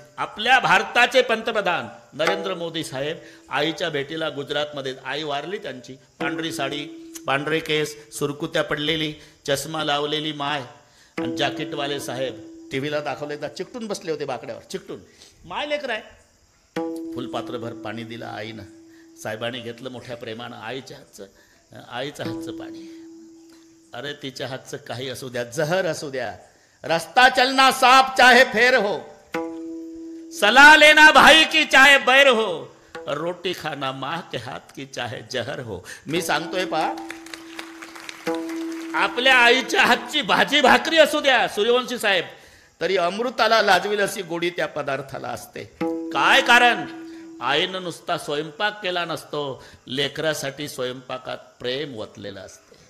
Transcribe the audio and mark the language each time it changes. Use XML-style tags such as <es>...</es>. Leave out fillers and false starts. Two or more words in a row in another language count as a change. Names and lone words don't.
<mr>आपल्या भारताचे पंतप्रधान नरेंद्र मोदी साहेब आईच्या भेटीला गुजरातमध्ये, आई वारली त्यांची, पांढरी साडी, पांढरे केस, सुरकुत्या पडलेली, चष्मा लावलेली माय, आणि जॅकेटवाले साहेब टीव्हीला दाखवले, चिकटून बसले होते बाकड्यावर, चिकटून. माय लेकर आहे. फुलपात्रभर पाणी दिलं आईनं, साहेबांनी घेतलं मोठ्या प्रेमानं आईच्या हातचं पाणी. अरे तिच्या हातचं काही असू द्या, जहर असू द्या,</mr> <hi>रास्ता चलना सांप चाहे फेर हो, सलाह लेना भाई की चाहे बैर हो, रोटी खाना माँ के हाथ की चाहे जहर हो.</hi> <mr>मी सांगतोय पा, आपल्या आईच्या हातची भाजी भाकरी असू द्या सूर्यवंशी साहेब, तरी अमृताला लाजविल अशी गोडी त्या पदार्थाला असते. काय कारण? आईनं नुसता स्वयंपाक केला नसतो, लेकरासाठी स्वयंपाकात प्रेम ओतलेलं असते.</mr>